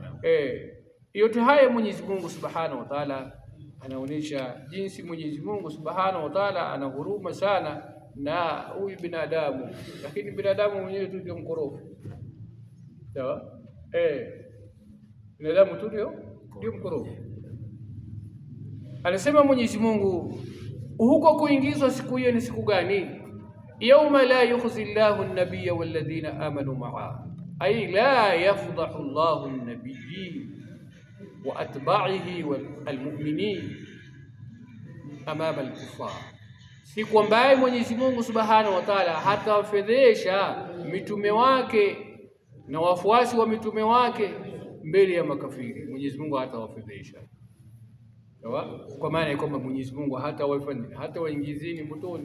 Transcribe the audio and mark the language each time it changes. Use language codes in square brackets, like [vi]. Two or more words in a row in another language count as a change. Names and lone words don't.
[sw] Yote haya Mwenyezi Mungu [ar] سبحانه وتعالى [sw] anaonyesha jinsi Mwenyezi Mungu [ar] سبحانه وتعالى [sw] ana huruma sana na huyu binadamu, lakini binadamu mwenyewe tu ndio mkorofi. Sawa? Binadamu tu ndio mkorofi. Anasema Mwenyezi Mungu huko kuingizwa siku hiyo ni siku gani? [ar] يوم لا يخزي الله النبي والذين آمنوا مع أي لا يفضح الله النبيين وأتباعه والمؤمنين أمام الكفار, [sw] siku ambaye Mwenyezi Mungu [ar] سبحانه وتعالى [sw] hatawafedhesha mitume wake na wafuasi wa mitume wake mbele ya makafiri. Mwenyezi Mungu hatawafedhesha. Sawa? Kwa maana kwamba Mwenyezi Mungu hata waingizini motoni.